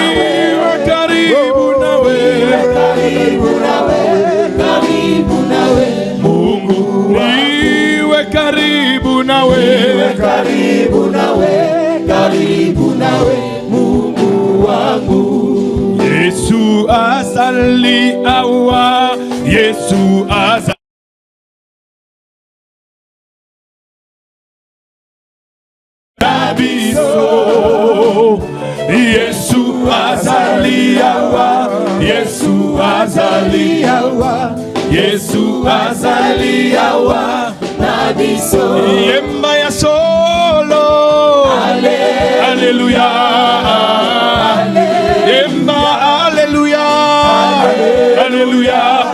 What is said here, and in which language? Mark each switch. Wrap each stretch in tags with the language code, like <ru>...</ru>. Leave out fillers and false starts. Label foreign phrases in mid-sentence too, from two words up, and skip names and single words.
<sw>nawe, karibu nawe, karibu nawe, Mungu, niwe karibu nawe, karibu nawe, karibu nawe, Mungu wangu.</sw> <ln>Yesu azali awa, Yesu azali biso, Yesu azali awa, Yesu azali awa, Yesu azali awa na biso, yemba ya solo, Alleluia, yemba Alleluia, Alleluia,</ln>